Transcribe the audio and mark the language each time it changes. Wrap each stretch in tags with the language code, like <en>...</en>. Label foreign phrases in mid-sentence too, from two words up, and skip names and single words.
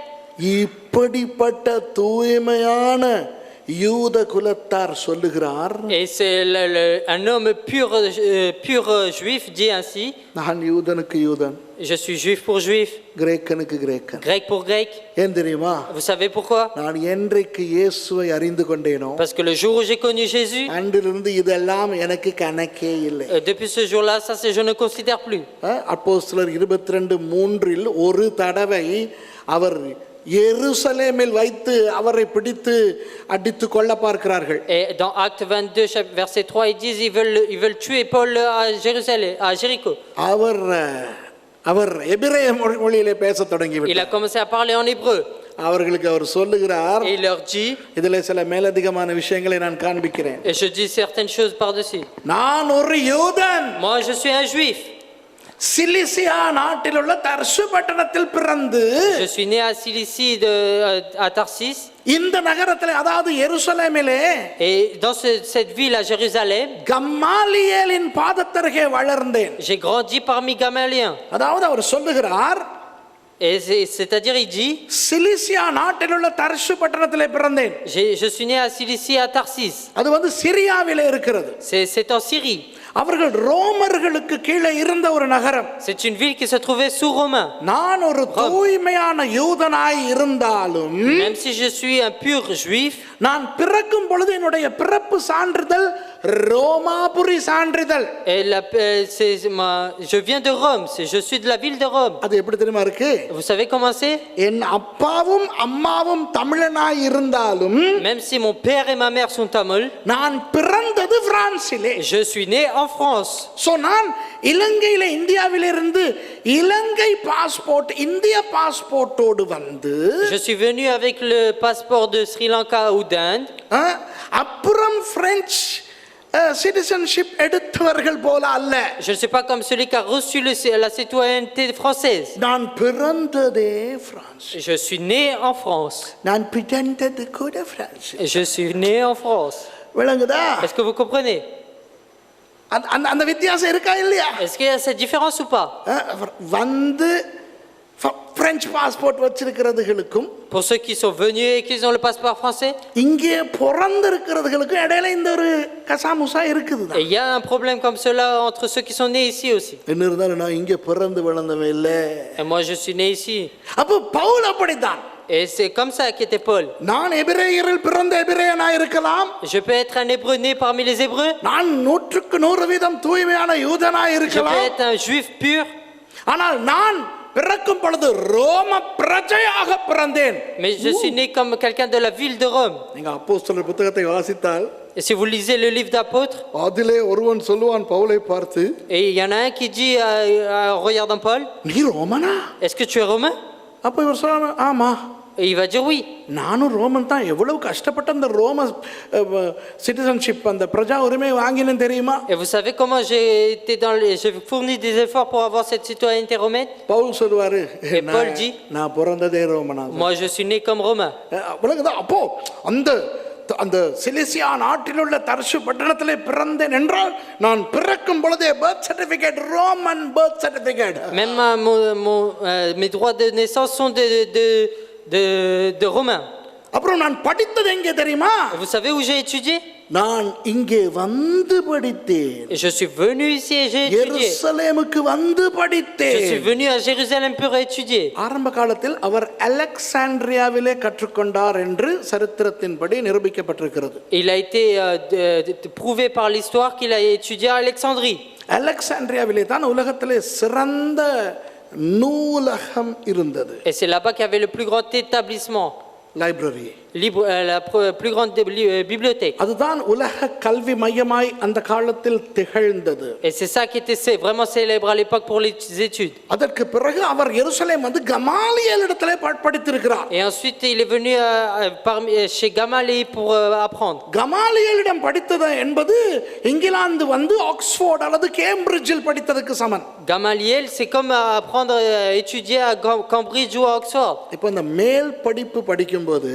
<ta>இப்படிப்பட்ட தூய்மையான யூத குலத்தார் சொல்லுகிறார்,</ta> <fr>Et c'est un homme pur juif dit ainsi,</fr> <ta>நான் யூதனுக்கு யூதன்,</ta> <fr>je suis juif pour juif,</fr> <ta>கிரேக்கனுக்கு கிரேக்கன்.</ta> <fr>grec pour grec.</fr> <ta>ஏன் தெரியுமா?</ta> <fr>Vous savez pourquoi?</fr> <ta>நான் என்றைக்கு இயேசுவை அறிந்து கொண்டேனோ</ta> <fr>Parce que le jour où j'ai connu Jésus,</fr> <ta>அன்றிலிருந்து இதெல்லாம் எனக்கு கணக்கே இல்லை.</ta> <fr>depuis ce jour-là, ça je ne considère plus.</fr> <ta>அப்போஸ்தலர் 22:3 ஒரு தடவை அவர் எருசலேமில் வைத்து அவரை பிடித்து அடித்து கொள்ள பார்க்கிறார்கள்.</ta> <fr>Et dans Acte 22, verset 3, ils disent ils veulent tuer Paul à Jérusalem, à Jéricho.</fr> <ta>அவர் எபிரேய மொழியிலே பேச தொடங்கி</ta> <fr>Il a</fr> <ta>விட்டார்.</ta> <fr>commencé à parler en hébreu.</fr> <ta>அவர்களுக்கு அவர் சொல்லுகிறார்,</ta> <fr>Et il leur dit,</fr> <ta>இதிலே சில மேலதிகமான விஷயங்களை நான் காண்பிக்கிறேன்.</ta> <fr>et je dis certaines choses par-dessus.</fr> <ta>நான் ஒரு யூதன்,</ta> <fr>Moi, je suis un juif.</fr> <ta>சிலிசியா நாட்டில் உள்ள தர்சு பட்டணத்தில் பிறந்து</ta> <fr>Je suis né à Cilicie, à Tarsis.</fr> <ta>இந்த நகரத்திலே, அதாவது எருசலேமிலே,</ta> <fr>Et dans cette ville à Jérusalem,</fr> <ta>கம்மாலியேலின் பாதத்தருகே வளர்ந்தேன்.</ta> <fr>j'ai grandi parmi Gamaliens.</fr> <ta>அதாவது அவர் சொல்லுகிறார்,</ta> <fr>Et c'est-à-dire, il dit,</fr> <ta>சிலிசியா நாட்டில் உள்ள தர்சு பட்டணத்திலே பிறந்தேன்.</ta> <fr>je suis né à Cilicie, à Tarsis.</fr> <ta>அது வந்து சிரியாவிலே இருக்கிறது.</ta> <fr>C'est en Syrie.</fr> <ta>அவர்கள் ரோமர்களுக்கு கீழே இருந்த ஒரு நகரம்.</ta> <fr>C'est une ville qui se trouvait sous Romain.</fr> <ta>நான் ஒரு தூய்மையான யூதனாய் இருந்தாலும்</ta> <fr>Même si je suis un pur juif,</fr> <ta>நான் பிறக்கும் பொழுது என்னுடைய பிறப்பு சான்றிதழ் ரோமாபுரி சான்றிதழ்.</ta> <fr>et je viens de Rome, je suis de la ville de Rome.</fr> <ta>அது எப்படி தெரியுமா இருக்கு?</ta> <fr>Vous savez comment c'est?</fr> <ta>என் அப்பாவும் அம்மாவும் தமிழனாய் இருந்தாலும்</ta> <fr>Même si mon père et ma mère sont tamouls,</fr> <ta>நான் பிறந்தது பிரான்சிலே.</ta> <fr>je suis né en France.</fr> <ta>சோ நான் இலங்கையில இந்தியாவிலிருந்து இலங்கை பாஸ்போர்ட் இந்திய பாஸ்போர்ட்டோடு வந்து</ta> <fr>Je suis venu avec le passeport de Sri Lanka ou d'Inde.</fr> <ta>அப்புறம்</ta> <en>French citizenship</en> <ta>எடுத்தவர்கள் போல அல்ல.</ta> <fr>Je ne suis pas comme celui qui a reçu la citoyenneté française.</fr> <ta>நான் பிறந்ததே பிரான்ஸ்.</ta> <fr>Je suis né en France.</fr> <ta>நான் பிறந்தது கூட பிரான்ஸ்.</ta> <fr>Je suis né en France.</fr> <ta>விளங்குதா?</ta> <fr>Est-ce que vous comprenez?</fr> <ta>அந்த வித்தியாசம் இருக்கா இல்லையா?</ta> <fr>Est-ce qu'il y a cette différence ou pas?</fr> <ta>வந்து</ta> <en>French passport</en> <ta>வச்சிருக்கிறதுகளுக்கும்</ta> <fr>Pour ceux qui sont venus et qui ont le passeport français,</fr> <ta>இங்கே பிறந்திருக்கிறதுகளுக்கும் இடையில இந்த ஒரு கசாமுசா இருக்குது.</ta> <fr>et il y a un problème comme cela entre ceux qui sont nés ici aussi.</fr> <ta>என்ன இருந்தாலும் நான் இங்கே பிறந்து வளர்ந்தவன் இல்ல.</ta> <fr>Et moi je suis né ici.</fr> <ta>அப்போ பவுல் அப்படித்தான்.</ta> <fr>Et c'est comme ça qu'était Paul.</fr> <ta>நான் எபிரேயரில் பிறந்த எபிரேயனாய் இருக்கலாம்.</ta> <fr>Je peux être un hébreu né parmi les hébreux.</fr> <ta>நான் 100% தூய்மையான யூதனாய்</ta> <fr>Je peux</fr> <ta>இருக்கலாம்.</ta> <fr>être un juif pur.</fr> <ta>ஆனால் நான் பிறக்கும் பொழுது ரோம பிரஜையாக பிறந்தேன்.</ta> <fr>Mais je suis né comme quelqu'un de la ville de Rome.</fr> <ta>நீங்க அப்போஸ்தலர் புத்தகத்தை வாசித்தால்</ta> <fr>Et si vous lisez le livre d'apôtres,</fr> <ta>அதிலே ஒருவன் சொல்லுவான் பவுலை பார்த்து,</ta> <fr>et il y en a un qui dit en regardant Paul,</fr> <ta>நீ ரோமனா?</ta> <fr>est-ce que tu es romain?</fr> <ta>அப்ப இவர் சொல்றாரு, ஆமா.</ta> <fr>Et il va dire oui.</fr> <ta>நானும் ரோமன் தான். எவ்வளவு கஷ்டப்பட்டு அந்த ரோம சிட்டிசன்ஷிப் அந்த பிரஜா உரிமை வாங்கினேன் தெரியுமா?</ta> <fr>Et vous savez comment j'ai fourni des efforts pour avoir cette citoyenneté romaine?</fr> <ta>பவுல் சொல்வாரு,</ta> <fr>Et Paul dit,</fr> <ta>நான் பிறந்ததே ரோமனா.</ta> <fr>moi je suis né comme romain.</fr> <ta>அப்போ அந்த சிலிசியா நாட்டில் உள்ள தர்சு பட்டணத்திலே பிறந்தேன் என்றால் நான் பிறக்கும் பொழுதே</ta> <en>birth certificate Roman birth certificate.</en> <fr>Même mes droits de naissance sont de romain.</fr> <ta>அப்புறம் நான் படித்தது எங்கே தெரியுமா?</ta> <fr>Et vous savez où j'ai étudié?</fr> <ta>நான் இங்கே வந்து படித்தேன்.</ta> <fr>Et je suis venu ici et j'ai étudié.</fr> <ta>எருசலேமுக்கு வந்து படித்தேன்.</ta> <fr>Je suis venu à Jérusalem pour étudier.</fr> <ta>ஆரம்ப காலத்தில் அவர் அலெக்சாண்ட்ரியாவிலே கற்றுக்கொண்டார் என்று சரித்திரத்தின்படி நிரூபிக்கப்பட்டிருக்கிறது.</ta> <fr>Il a été prouvé par l'histoire qu'il a étudié à Alexandrie.</fr> <ta>அலெக்சாண்ட்ரியாவிலே தான் உலகத்திலே சிறந்த நூலகம் இருந்தது.</ta> <fr>Et c'est là-bas qu'il y avait le plus grand établissement,</fr> <ta>லைப்ரரி.</ta> <fr>la plus grande bibliothèque.</fr> <ta>அதுதான் உலக கல்வி மையமாய் அந்த காலத்தில் திகழ்ந்தது.</ta> <fr>Et c'est ça qui était vraiment célèbre à l'époque pour les études.</fr> <ta>அதற்கு பிறகு அவர் எருசலேம் வந்து கமாலியேல் இடத்திலே படித்திருக்கிறார்.</ta> <fr>Et ensuite il est venu chez Gamaliel pour apprendre.</fr> <ta>கமாலியேலிடம் படித்தது என்பது இங்கிலாந்து வந்து ஆக்ஸ்போர்ட் அல்லது கேம்பிரிட்ஜில் படித்ததுக்கு சமம்.</ta> <fr>Gamaliel, c'est comme apprendre à étudier à Cambridge ou à Oxford.</fr> <ta>இப்போ இந்த மேல் படிப்பு படிக்கும்போது</ta>